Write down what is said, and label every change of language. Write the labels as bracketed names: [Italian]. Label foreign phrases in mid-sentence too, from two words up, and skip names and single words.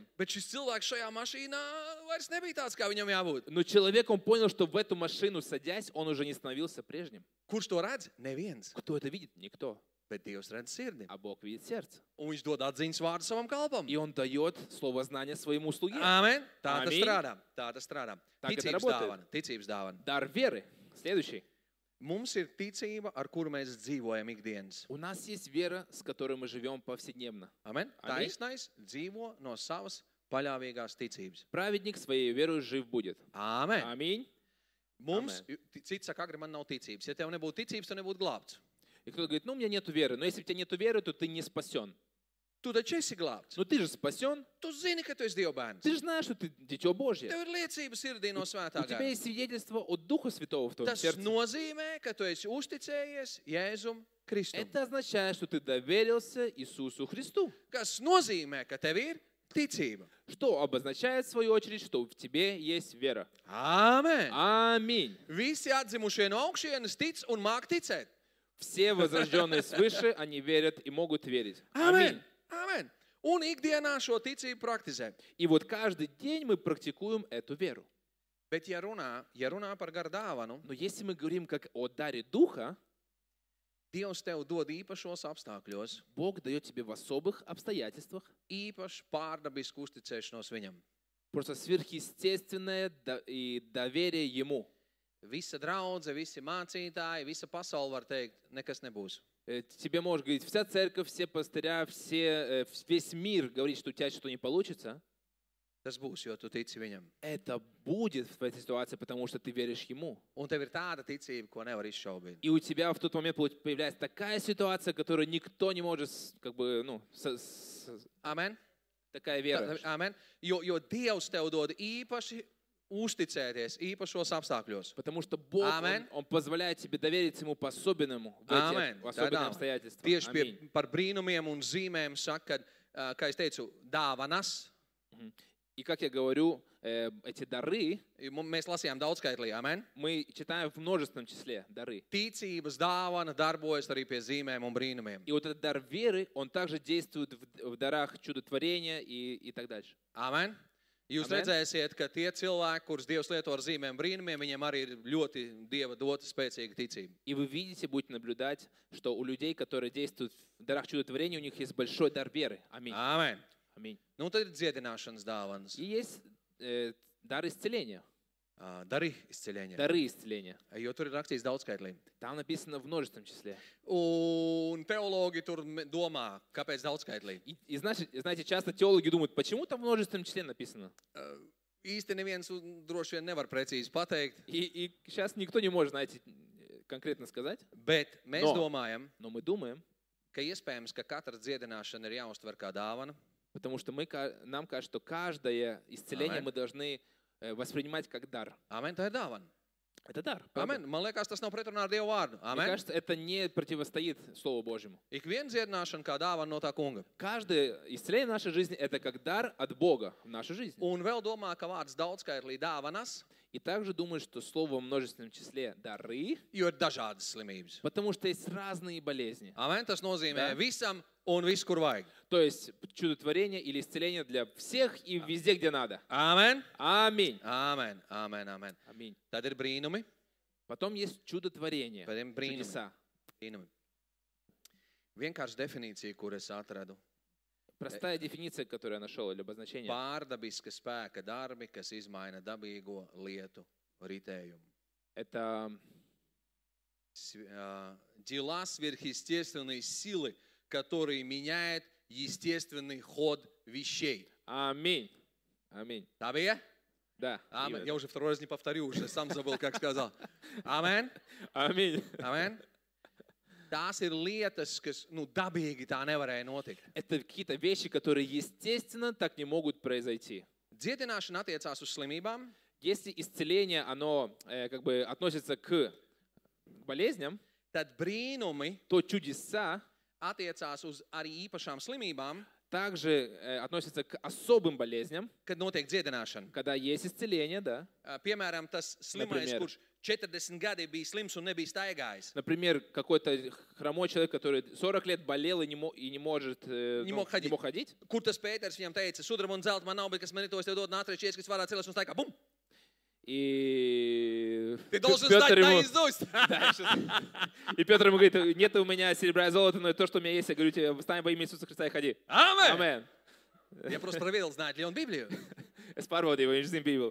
[Latvian] Bet šis cilvēks šajā mašīnā vairs nebija tāds, kā viņam jābūt. [Russian] Но человек, он понял, что в эту машину садясь, он уже не становился прежним. [Latvian] Kurš to redz? Neviens. [Russian] Кто это видит? Никто. [Latvian] Bet Dievs redz sirdi. [Russian] А Бог видит сердце. [Latvian] Un viņš dod atziņas vārdu savam kalpam. [Russian] И он дает слово знания своему слуге. [Latvian] Amen. Tā tas Amen. strādā. Tā tas strādā. Tā, ka tā Ticības [Russian] работает. [Latvian] dāvana. Ticības dāvana. [Russian] Дар веры. Следующий. [Latvian] Mums ir ticība, ar kuru mēs dzīvojam ikdienas. [Russian] У нас есть вера, с которой мы живем повседневно. [Latvian] Amen. Amen. Taisnais dzīvo no savas paļāvīgās ticības. [Russian] Праведник своей верой жив будет. [Latvian] Amen. [Russian] Аминь. [Latvian] Mums, cits saka, agri man nav ticības. Ja tev nebūtu ticības, tu nebūtu glābts. [Russian] И кто-то говорит, ну, у меня нету веры. Но если у тебя нету веры, то ты не спасен. [Latvian] Tu taču esi glābts. [Russian] Но ты же спасен. [Latvian] Tu zini, ka tu esi Dieva bērns. [Russian] Ты же знаешь, что ты дитё Божье. [Latvian] Tev ir liecība sirdī no svētā [Russian] У тебя [Latvian] gara. [Russian] есть свидетельство от Духа Святого в твоем [Latvian] Tas [Russian] сердце. [Latvian] nozīmē, ka tu esi uzticējies Jēzum Kristum. [Russian] Это означает, что ты доверился Иисусу Христу. [Latvian] Kas nozīmē, ka tev ir ticība. [Russian] Что обозначает, в свою очередь, что в тебе есть вера. [Latvian] Amen. [Russian] Аминь. [Latvian] Visi atzimušie no augšienes tic un māk ticēt. [Russian] Все возрожденные свыше, они верят и могут верить. [Latvian] Amen. [Russian] Аминь. [Latvian] Amen. Un ikdienā šo ticību praktizē. [Russian] И вот каждый день мы практикуем эту веру. [Latvian] Bet ja runā par garu dāvanu, [Russian] Но если мы говорим как о даре Духа, [Latvian] Dievs tev dod īpašos apstākļos, [Russian] Бог дает тебе в особых обстоятельствах [Latvian] īpaši pārdabisku uzticēšanos viņam. [Russian] просто сверхъестественное и доверие Ему. [Latvian] Visa draudze, visi mācītāji, visa pasaule var teikt, nekas nebūs. [Russian] Тебе может говорить вся церковь, все пастыря, весь мир говорит, что у тебя что-то не получится. [Latvian] Tas būs, jo tu tici viņam. [Russian] Это будет в этой ситуации, потому что ты веришь Ему. [Latvian] Un tev ir tāda ticība, ko nevar izšaubīt. [Russian] И у тебя в тот момент появляется такая ситуация, которую никто не может, как бы, Amen. такая вера. [Latvian] Amen. Jo Dievs tev dod īpaši uzticēties, īpašos apstākļos. [Russian] Потому что Бог, Он позволяет тебе довериться Ему по особенному, в эти особенные обстоятельства. [Latvian] Tieši par brīnumiem un zīmēm saka, kā es teicu, dāvanas. [Russian] И как я говорю, эти дары, [Latvian] mēs lasījām daudzskaitlī, amen. [Russian] Мы читаем в множественном числе дары. [Latvian] Ticības dāvana darbojas arī pie zīmēm un brīnumiem. [Russian] И вот этот дар веры, он также действует в дарах чудотворения и так дальше. [Latvian] Amen. Jūs redzēsiet, ka tie cilvēki, kurus Dievs lieto ar zīmēm brīnumiem, viņiem arī ir ļoti Dieva dota spēcīga ticība. [Russian] И вы видите, будете наблюдать, что у людей, которые действуют в дарах чудотворения, у них есть большой дар веры. Аминь. [Latvian] Amen. [Russian] Аминь. [Latvian] Nu, tad ir dziedināšanas dāvanas. [Russian] И есть дар исцеления. [Latvian] Dari izceļēņa. [Russian] Дары исцеления. [Latvian] Jo tur ir rakstīts daudzskaitlī. [Russian] Там написано в множественном числе. [Latvian] Un teologi tur domā, kāpēc daudzskaitlī. [Russian] И знаете, часто теологи думают, почему там в множественном числе написано? [Latvian] Īsti neviens droši vien nevar precīzi pateikt. [Russian] И сейчас никто не может, знаете, конкретно сказать. [Latvian] Bet mēs domājam, [Russian] Но мы думаем, [Latvian] ka iespējams, ka katra dziedināšana ir jāuztver kā dāvana. [Russian] потому что нам кажется, что каждое исцеление мы должны воспринимать как дар. [Latvian] Amen, tā ir dāvana. [Russian] Это дар. [Latvian] Amen. Man liekas, tas nav pretrunā ar Dievu vārdu. [Russian] Мне кажется, это не противостоит Слову Божьему. [Latvian] Ik viena dziedināšana kā dāvana no tā kunga. [Russian] Каждое исцеление в нашей жизни – это как дар от Бога в нашей жизни. [Latvian] Un vēl domā, ka vārds daudzskaitlī dāvanas, [Russian] И также думаю, что слово в множественном числе «дары», [Latvian] jo ir dažādas slimības. [Russian] потому что есть разные болезни. [Latvian] Amen, tas nozīmē [Russian] Да. [Latvian] visam un viss, kur vajag. [Russian] То есть чудотворение или исцеление для всех и везде, где надо. [Latvian] Amen. [Russian] Аминь. [Latvian] Amen, amen, amen. [Russian] Аминь. [Latvian] Tad ir brīnumi. [Russian] Потом есть чудотворение, [Latvian] Tad ir brīnumi. [Russian] чудеса. [Latvian] Brīnumi. Vienkārši definīcija, kur es atradu. [Russian] Простая дефиниция, которую я нашел, или обозначение. [Latvian] Pārdabiska spēka darbi, kas izmaina dabīgo lietu ritējumu. [Russian] Это Дела сверхъестественной силы, которые меняют естественный ход вещей. аминь. Аминь. [Latvian] Tā bija? [Russian] Да. [Latvian] Amen. [Russian] именно. Я уже второй раз не повторю, уже сам забыл, как сказал. [Latvian] Amen. [Russian] Аминь. [Latvian] Amen. Tās ir lietas, kas, dabīgi tā nevarēja notikt. [Russian] Это какие-то вещи, которые естественно так не могут произойти. [Latvian] Dziedināšana attiecās uz slimībām, [Russian] Если исцеление, оно как бы относится к болезням, [Latvian] tad brīnumi [Russian] то чудеса [Latvian] attiecās uz arī īpašām slimībām, [Russian] также относятся к особым болезням, [Latvian] kad notiek dziedināšana. [Russian] когда есть исцеление, да. [Latvian] Piemēram, tas slimais, [Russian] Например. [Latvian] kurš 40 gadi bija slims un nebija staigājis. [Russian] Например, какой-то хромой человек, который 40 лет болел и не может Не мог ходить. не мог ходить. [Latvian] Kur tas Pēters viņam teica, sudraba un zelta man nav, bet kas man ir to, es tev dodu nātriečies, kas varētu celties un staigā. Bum! [Russian] И Ты должен Петр знать ему- наизусть. Да, и Петр ему говорит, нет у меня серебра и золота, но то, что у меня есть, я говорю тебе, встань во имя Иисуса Христа и ходи. [Latvian] Amen! [Russian] Амен. Ja просто проверил, знает ли он Библию. [Latvian] Es pārbaudīju, vai viņš zina Bībeli.